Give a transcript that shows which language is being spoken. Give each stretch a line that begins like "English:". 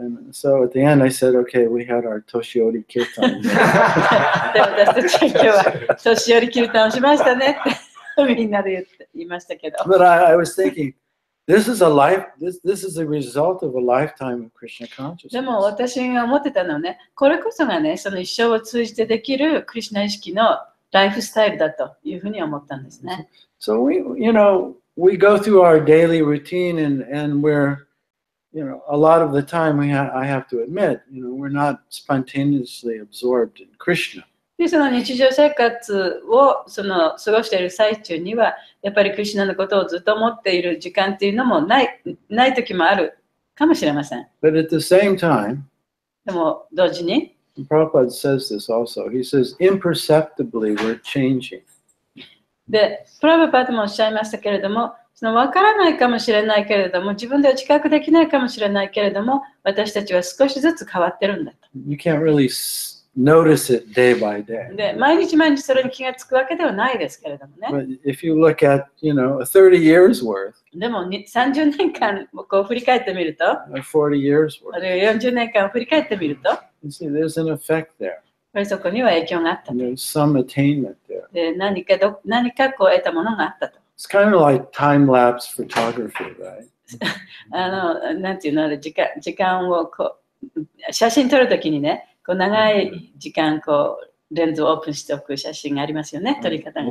English: so at the end I said, okay, we had our Toshiori kirtan.
Japanese: で、私たちは今日は年寄りキリタンをしましたねってみんなで言いましたけど。
English: But I was thinking, this is a result of a lifetime of Krishna
Japanese: でも
English: consciousness.
Japanese: 私が思ってたのはね、これこそがね、その一生を通じてできるクリシュナ意識のライフスタイルだというふうに思ったんですね。
English: So we go through our daily routine and we're, a lot of the time I have to admit, we're not spontaneously absorbed in Krishna.
Japanese: で、その日常生活を過ごしている最中には、やっぱりクリシュナのことをずっと思っている時間っていうのもない時もあるかもしれません。
English: But at the same time,
Japanese: でも同時に、
English: Prabhupada says this also. He says, imperceptibly we're changing.
Japanese: で、プラバパートもおっしゃいましたけれども、分からないかもしれないけれども、自分では知覚できないかもしれないけれども、私たちは少しずつ変わってるんだと。
English: You can't really notice it day by day.
Japanese: で、毎日毎日それに気がつくわけではないですけれどもね。
English: But if you look at, 30 years worth,
Japanese: でも30年間をこう振り返ってみると、
English: 40 years
Japanese: あ
English: worth,
Japanese: るいは40年間を振り返ってみると、
English: you see there's an effect there.
Japanese: やっぱりそこには影響があったと。
English: There's some attainment there.
Japanese: で、何かこう得たものがあったと。
English: It's kind of like time-lapse photography, right?
Japanese: なんていうの、あれ時間をこう、写真撮るときにね、こう長い時間こうレンズをオープンしておく写真がありますよね、撮り方が。